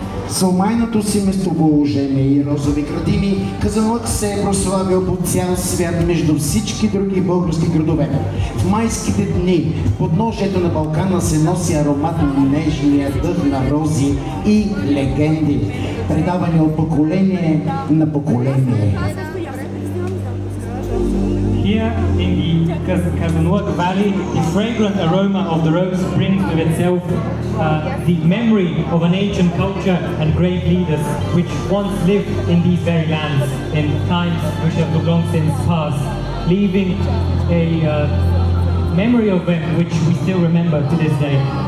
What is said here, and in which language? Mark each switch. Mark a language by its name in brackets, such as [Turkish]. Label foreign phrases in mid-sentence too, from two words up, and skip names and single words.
[Bulgarian] С омайното си местоположение и розови градини, Казанлък се е прославил по цял свят между всички други български градове. В майските дни подножието на Балкана се носи аромат на нежния дъх на рози и легенди, предавани от поколение на поколение. [English] Here in the Kazanluk Valley, the fragrant aroma of the rose brings with itself the memory of an ancient culture and great leaders which once lived in these very lands in times which have long since passed, leaving a memory of them which we still remember to this day.